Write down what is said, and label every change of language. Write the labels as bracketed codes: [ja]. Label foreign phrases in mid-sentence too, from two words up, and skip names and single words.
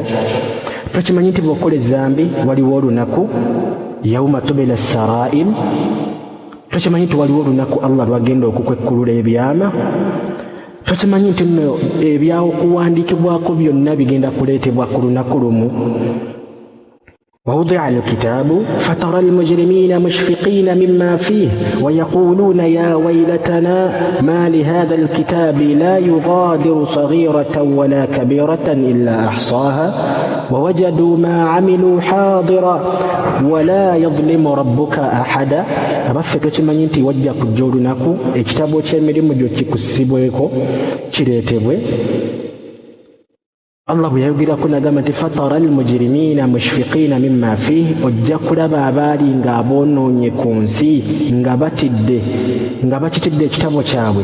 [lg] Tokimanyi nti bw'okola ezambi waliwo olunaku, [ar] يوم تبلى السرائر? [lg] Tokimanyi nti waliwo olunaku Allah lwagenda okukwekkulula ebyama? Tokimanyi nti nno ebyakuwandiikibwako byonna bigenda kuleetebwa ku lunaku lumu? [ar] ووضع الكتاب فترى المجرمين مشفقين مما فيه ويقولون يا ويلتنا ما لهذا الكتاب لا يغادر صغيرة ولا كبيرة إلا أحصاها ووجدوا ما عملوا حاضرا ولا يظلم ربك أحدا. [lg] Abaffe tokimanyi nti wajja kujja olunaku ekitabo ky'emirimu gyo kikusibweko kireetebwe, Allah bwe yayogerako n'agamba nti [ar] فترى المجرمين مشفقين مما فيه, [lg] ojja kulaba abaali nga aboonoonye ku nsi nga bakitidde ekitabo kyabwe.